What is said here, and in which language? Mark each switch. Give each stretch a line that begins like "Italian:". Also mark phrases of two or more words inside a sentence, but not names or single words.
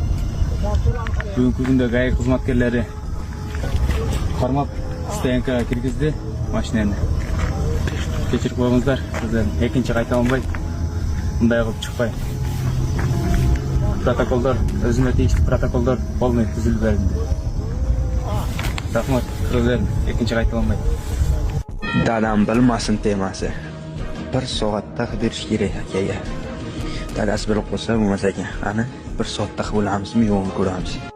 Kyrgyz: Бүгүнкү күндө ГАИ кызматкерлери кармап СТНК киргизди машинени. Кечирип коюңуздар. Экинчи кайта албай мындай кылып чыкпай. Протоколдор, өзүмө тийиштүү протоколдор полный түзүлүп берилди. Рахмат, кыргыз, экинчи кайта албай.
Uzbek: Dadam bilmasin temasi. Bir soatda berish kerak akaga. Dadasi bilib qo'ysa bo'lmas ekan. Qani, bir soatda qilamizmi, yo'qmi ko'ramiz.